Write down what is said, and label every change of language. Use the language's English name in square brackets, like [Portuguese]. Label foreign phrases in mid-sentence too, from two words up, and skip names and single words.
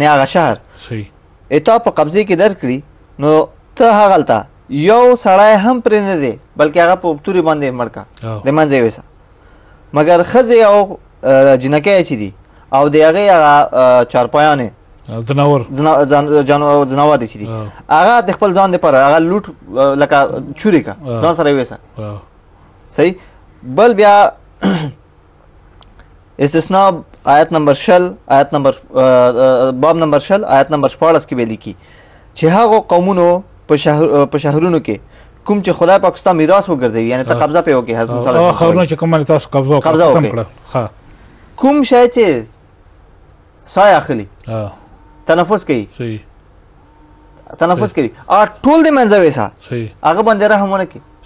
[Pashto] هغه شهر اتا په قبضې کې درکړي نو ته هغلته یو سړی هم پرې نه دی بلکې هغه په تورې باندې مړ کا د منځه یې ویسه، مګر ښځې او جنکۍ چې دي او د هغې هغه چارپایانې ځناور چې دي هغه د خپل ځان دپاره هغه لوټ لکه چورې که ځان سره یې ویسه. صحیح. بل بیا استثناء آیت نمبر 60 آیت نمبر باب نمبر 60 آیت نمبر 14 کې به لیکي چې هغو قومونو په شهرونو کې کوم چې خدای پاک ستا میراث وګرځوي یعنی ته قبضه پرې وکړې حضرت موسی علیه خبرونه چې کوم باندې تاسو قبضه وکړه کوم شی چې سایه اخلي تنفس کوي تنفس کوي ټول د منځه ویسه هغه باندې رحم ونه کړي.